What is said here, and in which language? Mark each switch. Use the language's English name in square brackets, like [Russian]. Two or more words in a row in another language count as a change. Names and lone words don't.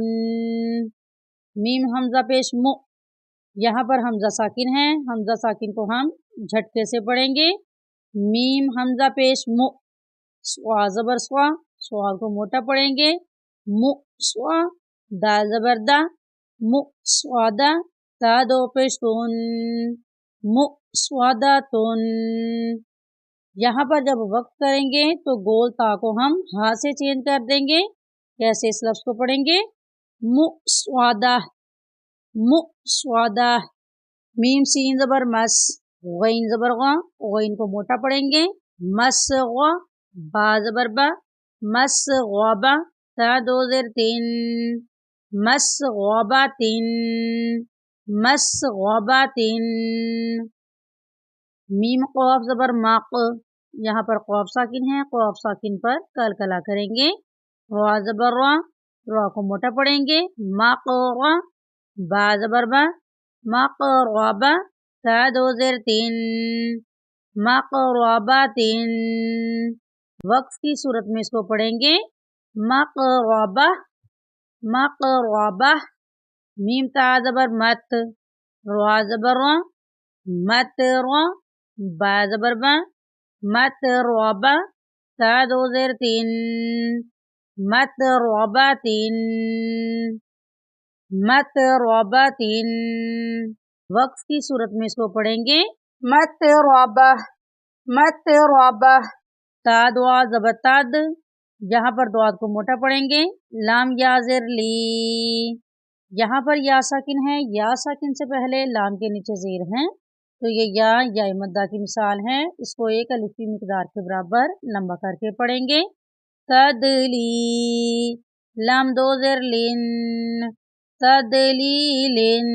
[Urdu] میم ہمزہ پیش مُ، یہاں پر ہمزہ ساکن ہے، ہمزہ ساکن کو ہم جھٹکے سے پڑھیں گے. میم ہمزہ پیش مُ، صا زبر صا، صا کو موٹا پڑھیں گے. مُ صا، دال زبر دا، مُصادا, تا دو پیش تن مسودۃن۔ یہاں پر جب وقف کریں گے تو گول تا کو ہم ہا سے چینج کر دیں گے۔ کیسے اس لفظ کو پڑھیں گے؟ مسودہ، مسودہ۔ میم سین زبر مس، غین زبر غا، غین کو موٹا پڑھیں گے، مسغا، با زبر با، مسغبا، تا دو زیر تین، مسغباتن، مسغباتن۔ میم قاف زبر ماق، یہاں پر قاف ساکن ہے، قاف ساکن پر کلکلا کریں گے، را زبر را، را کو موٹا پڑھیں گے، مقرا، با زبر با، مقربا، تا دو زیر تین، مقرباتن۔ وقف کی صورت میں اس کو پڑھیں گے مقربہ، مقربہ۔ میم تا زبر مت، را زبر را، مت را، با زبر با، مت ربا، تا دو زیر تین، مت رباتن، مت رباتن۔ وقف کی صورت میں اس کو پڑھیں گے مت ربا، مت ربا۔ تا دعا زبر تد، یہاں پر دعا کو موٹا پڑھیں گے، لام یا زر لی، یہاں پر یا ساکن ہے، یا ساکن سے پہلے لام کے نیچے زیر ہیں، تو یہ یا مدہ کی مثال ہے، اس کو ایک الف کی مقدار کے برابر لمبا کر کے پڑھیں گے، تدلی، لام دو زیر لن، تدلیلن۔